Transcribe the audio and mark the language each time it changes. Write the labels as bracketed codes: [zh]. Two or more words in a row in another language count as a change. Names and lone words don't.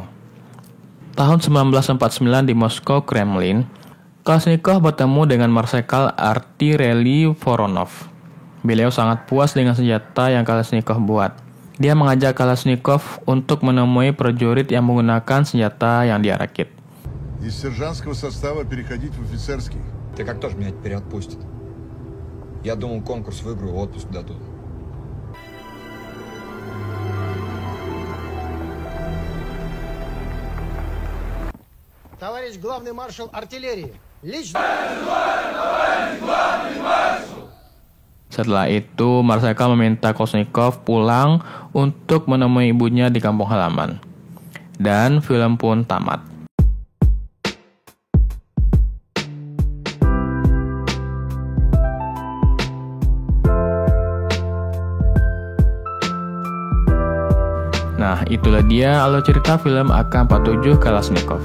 [id] Tahun 1949 di Moskow, Kremlin, Kalashnikov bertemu dengan Marsekal Artilleriy Voronov. Beliau sangat puas dengan senjata yang Kalashnikov buat. Dia mengajak Kalashnikov untuk menemui prajurit yang menggunakan senjata yang dia rakit. [ru] Из сержантского состава переходить в офицерский. Ты как тоже меня теперь отпустит? Я думал, конкурс выиграю, отпуск дадут. Товарищ главный маршал артиллерии, лично. [id] Setelah itu, Marsekal meminta Kalashnikov pulang untuk menemui ibunya di kampung halaman. Dan film pun tamat. Nah, itulah dia alur cerita film AK-47 Kalashnikov.